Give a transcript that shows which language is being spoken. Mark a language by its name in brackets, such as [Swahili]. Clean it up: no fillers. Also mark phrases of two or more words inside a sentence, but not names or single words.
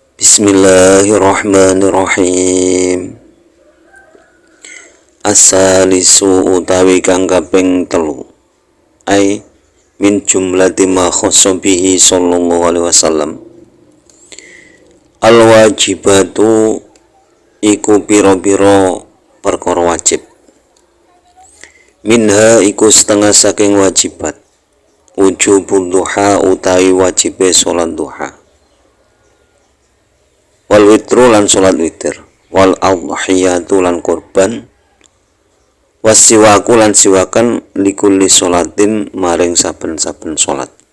[Arabic] Bismillahirrahmanirrahim. الثالث [Javanese] utawi kang kaping telu [Arabic] أي من جملة ما خص به صلى الله عليه وسلم. الواجبات [Javanese] iku pira-pira perkara wajib. Minha iku setengah saking wajibat. [Arabic] وجوب الضحى [Javanese] utawi wajibe salat duha. [Arabic] والوتر [Javanese] lan salat witir, [Arabic] والأضحية [Javanese] lan kurban, wasiwaku lan siwakan [Arabic] لكل صلاة [Javanese] maring saben-saben salat.